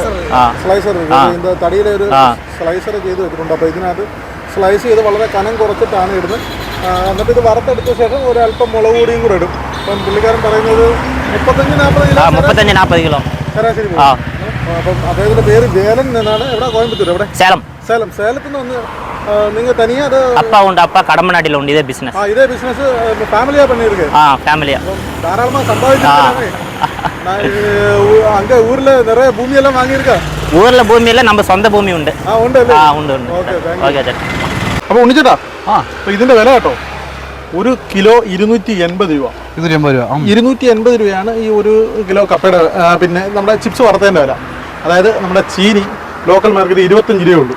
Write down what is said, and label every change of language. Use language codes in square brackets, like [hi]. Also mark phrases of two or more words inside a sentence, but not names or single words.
[ml] സ്ലൈസർ ഇതിൻ്റെ തടിയിലെ ഒരു സ്ലൈസർ ചെയ്ത് വെച്ചിട്ടുണ്ട്. അപ്പോൾ ഇതിനകത്ത് സ്ലൈസ് ചെയ്ത് വളരെ കനം കുറച്ചിട്ടാണ് ഇടുന്നത്. എന്നിട്ട് ഇത് വറുത്തെടുത്ത ശേഷം ഒരല്പം മുളക് പൊടിയും കൂടെ ഇടും. അപ്പം പുള്ളിക്കാരൻ പറയുന്നത് 35-40 കിലോ ശരാശരി. അപ്പം അദ്ദേഹത്തിൻ്റെ പേര് വേലൻ എന്നാണ്. എവിടെ? കോയമ്പത്തൂർ. എവിടെ? சேலம். சேலത്തിൽ നിന്ന് വന്ന് നിങ്ങൾ തനിയെ അത്? [ta] அப்பா உண்டு. அப்பா கடம்பநாட்டில் உண்டு. இதே பிஸ்னஸ். இதே பிஸ்னஸ் ஃபேமிலியா பண்ணிருக்கு? ஃபேமிலியா. தாராளமா சம்பாதிச்சிருக்காங்க. அங்க ஊர்ல நிறைய பூமி எல்லாம் வாங்கியிருக்கா? ஊர்ல பூமி இல்ல, நம்ம சொந்த பூமி ഉണ്ട്. [ml] ഉണ്ട് അല്ലേ? ഉണ്ട്. ഓക്കേ ചേട്ടാ. അപ്പോൾ ഉണ്ണിച്ചേട്ടാ, അപ്പോൾ ഇതിന്റെ വില കേട്ടോ, ഒരു കിലോ 280 രൂപ. 280 രൂപയാണ് ഈ ഒരു കിലോ കപ്പയുടെ. പിന്നെ നമ്മുടെ ചിപ്സ് വറുത്തതിൻ്റെ വില, അതായത് നമ്മുടെ ചീനി ലോക്കൽ മാർക്കറ്റ് 25 രൂപയേ ഉള്ളൂ.